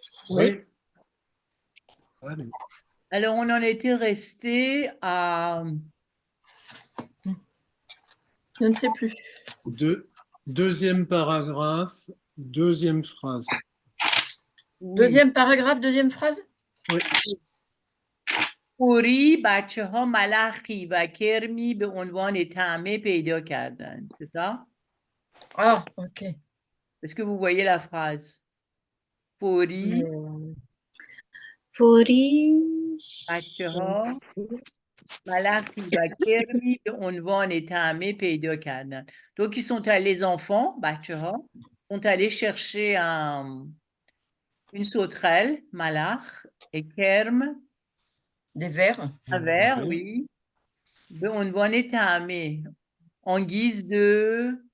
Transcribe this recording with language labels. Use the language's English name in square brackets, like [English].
[French] Oui. Allez. Alors, on en était resté à... Je ne sais plus. Deuxième paragraphe, deuxième phrase. oui. Deuxième paragraphe, deuxième phrase? Oui. [Persian] فوری بچه‌ها ملخی و کرمی به عنوان طعمه پیدا کردند. [French] C'est ça? Ah, ok. Est-ce que vous voyez la phrase? [Persian] فوری فوری بچه‌ها ملخی و کرمی به عنوان طعمه پیدا کردند. [French] Donc, ils sont allés, les enfants, بچه‌ها, sont allés chercher une sauterelle, malach, et kerm, Des vers. un verre, oui, [Persian] به عنوان طعمه, [French] en guise de...